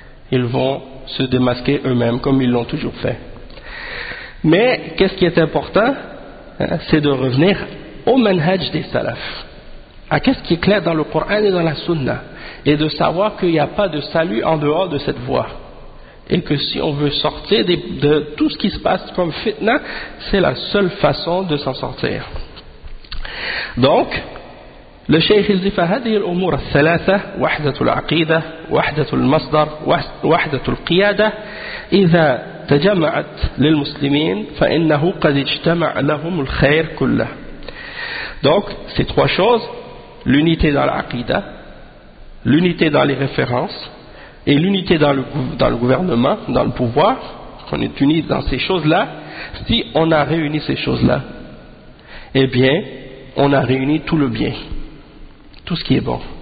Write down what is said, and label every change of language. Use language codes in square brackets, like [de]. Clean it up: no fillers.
[fr] Ils vont se démasquer eux-mêmes, comme ils l'ont toujours fait. Mais qu'est-ce qui est important, hein, c'est de revenir au manhaj des salafs. À qu'est-ce qui est clair dans le Coran et dans la Sunna, et de savoir qu'il n'y a pas de salut en dehors de cette voie. Et que si on veut sortir de tout ce qui se passe comme fitna, c'est la seule façon de s'en sortir. Donc, le Cheikh il dit [ar] فهذه الأمور الثلاثة وحدة العقيدة وحدة المصدر وحدة القيادة إذا تجمعت للمسلمين فإنه قد اجتمع لهم الخير كله. [fr] Donc, ces trois choses, l'unité dans l'aqida, l'unité dans les références et l'unité dans le gouvernement, dans le pouvoir, qu'on est unis dans ces choses-là, si on a réuni ces choses-là, eh bien, on a réuni tout le bien, tout ce qui est bon.